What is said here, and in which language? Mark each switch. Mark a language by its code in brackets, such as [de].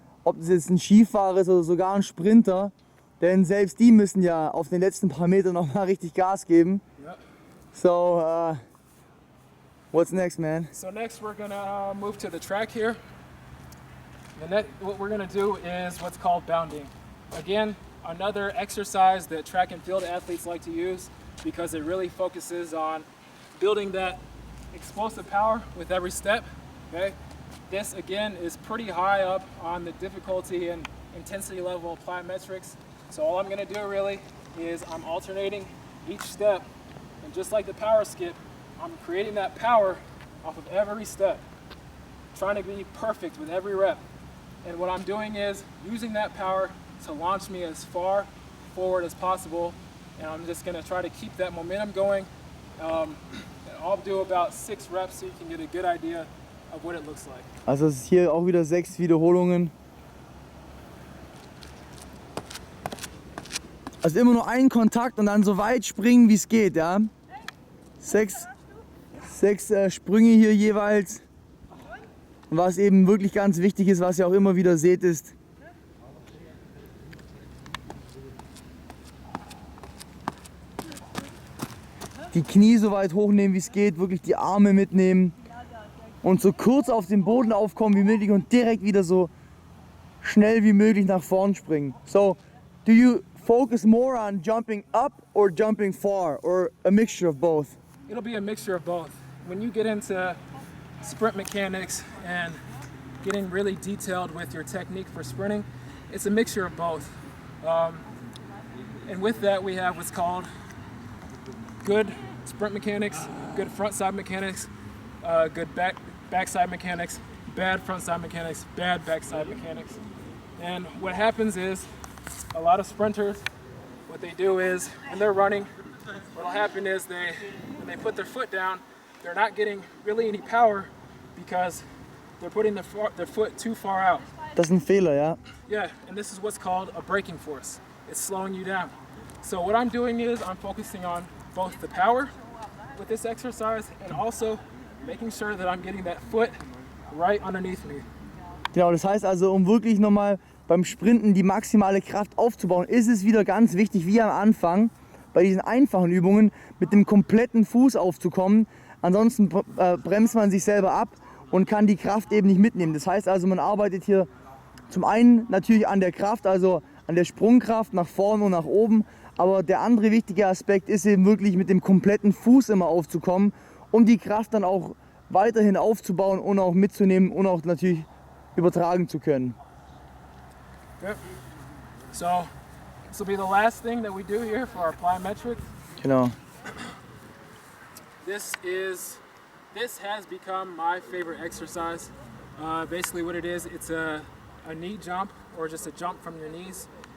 [de] ob das jetzt ein Skifahrer ist oder sogar ein Sprinter, denn selbst die müssen ja auf den letzten paar Metern nochmal richtig Gas geben. Yep. [en] So, what's next, man? So next we're gonna move to the track here. What we're gonna do is what's called bounding. Again, another exercise that track and field athletes like to use because it really focuses on building that explosive power with every step. Okay, this again is pretty high up on the difficulty and intensity level of plyometrics. So all I'm going to do really is I'm alternating each step, and just like the power skip, I'm creating that power off of every step, trying to be perfect with every rep. And what I'm doing is using that power to launch me as far forward as possible, and I'm just going to try to keep that momentum going. I'll do about 6 reps so you can get a good idea of what it looks like. [de] Also es ist hier auch wieder 6 Wiederholungen. Also immer nur einen Kontakt und dann so weit springen wie es geht, ja. 6 Sprünge hier jeweils. Und was eben wirklich ganz wichtig ist, was ihr auch immer wieder seht, ist die Knie so weit hochnehmen wie es geht, wirklich die Arme mitnehmen und so kurz auf den Boden aufkommen wie möglich und direkt wieder so schnell wie möglich nach vorn springen. [en] So, do you focus more on jumping up or jumping far, or a mixture of both? It'll be a mixture of both. When you get into sprint mechanics and getting really detailed with your technique for sprinting, it's a mixture of both. And with that we have what's called good sprint mechanics, good front side mechanics, good backside mechanics, bad front side mechanics, bad backside mechanics. And what happens is a lot of sprinters, what they do is when they're running, what'll happen is when they put their foot down, they're not getting really any power because they're putting their foot too far out. [de] Das ist ein Fehler, ja. [en] Yeah, and this is what's called a braking force. It's slowing you down. So what I'm doing is I'm focusing on both the power with this exercise and also making sure that I'm getting that foot right underneath me. [de] Genau, das heißt also, um wirklich nochmal beim Sprinten die maximale Kraft aufzubauen, ist es wieder ganz wichtig, wie am Anfang, bei diesen einfachen Übungen mit dem kompletten Fuß aufzukommen. Ansonsten bremst man sich selber ab und kann die Kraft eben nicht mitnehmen. Das heißt also, man arbeitet hier zum einen natürlich an der Kraft, also an der Sprungkraft nach vorne und nach oben. Aber der andere wichtige Aspekt ist eben wirklich mit dem kompletten Fuß immer aufzukommen, um die Kraft dann auch weiterhin aufzubauen und auch mitzunehmen und auch natürlich übertragen zu können. Okay. [en] So this will be the last thing that we do here for our plyometrics. [de] Genau. [en] This has become my favorite exercise. Basically what it is, it's a knee jump or just a jump from your knees.